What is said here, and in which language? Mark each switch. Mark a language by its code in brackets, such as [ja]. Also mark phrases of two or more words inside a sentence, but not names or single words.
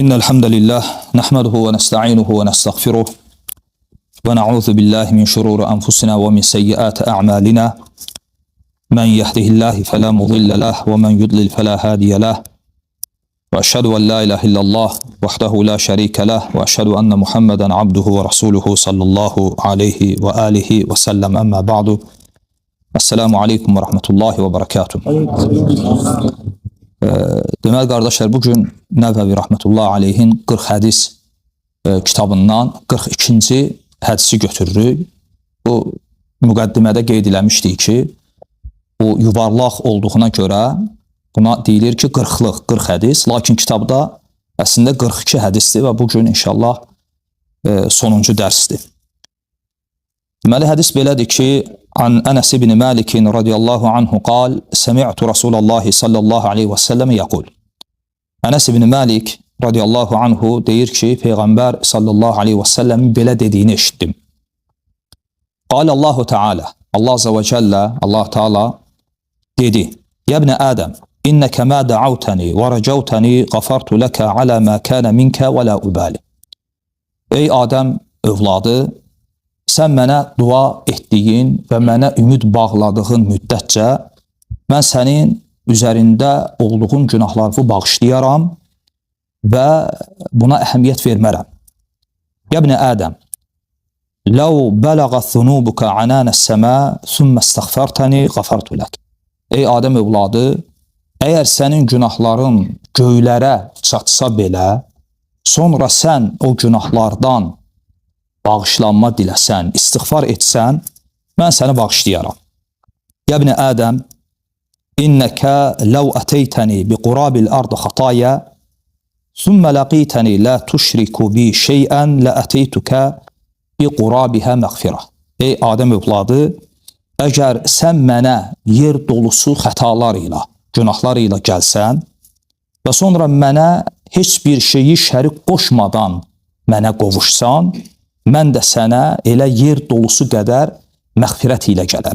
[ar] إن الحمد لله نحمده ونستعينه ونستغفره ونعوذ بالله من شرور أنفسنا ومن سيئات أعمالنا من يهده الله فلا مضل له ومن يضلل فلا هادي له وأشهد أن لا إله إلا الله وحده لا شريك له وأشهد أن محمدا عبده ورسوله صلى الله عليه وآله وسلم أما بعد السلام عليكم ورحمة الله وبركاته. [az] Deməli qardaşlar, bugün Nəvəvi [ar] رحمة الله عليه [az] 40 hədis kitabından 42-ci hədisi götürürük. Bu müqəddimədə qeyd eləmişdik ki, bu yuvarlaq olduğuna görə buna deyilir ki 40-lıq 40 hədis, lakin kitabda əslində 42 hədisdir və bugün inşallah sonuncu dərsdir. Deməli hədis belədir ki, [ar] عن أنس بن مالك رضي الله عنه قال سمعت رسول الله صلى الله عليه وسلم يقول. [az] Ənas ibn Malik [ar] رضي الله عنه [az] deyir ki, Peyğəmbər [ar] صلى الله عليه وسلم [az] belə dediyini eşitdim. [ar] قال الله تعالى, الله عز وجل, [az] Allah Teala dedi: [ar] يا ابن آدم إنك ما دعوتني ورجوتني غفرت لك على ما كان منك ولا أبالي. [az] Ey Adem övladı, sən mənə dua etdiyin və mənə ümid bağladığın müddətcə mən sənin üzərində olduğun günahları bağışlayaram və buna əhəmiyyət vermərəm. [ar] يا ابن آدم لو بلغت ذنوبك عنان السماء ثم استغفرتني غفرت لك. [az] Ey Adəm övladı, əgər sənin günahların göylərə çatsa belə, sonra sən o günahlardan bağışlanma diləsən, istiğfar etsən, mən səni bağışlayaram. [ar] يا ابن آدم إنك لو أتيتني بقراب الأرض خطايا ثم لقيتني لا تشرك بي شيئا لأتيتك بقرابها مغفرة. [az] Ey Adəm övladı, əgər sən mənə yer dolusu xətalar ilə, günahlar ilə gəlsən və sonra mənə heç bir şeyi şərik qoşmadan mənə qovuşsan, mən də sənə elə yer dolusu qədər məğfirət ilə gələrəm.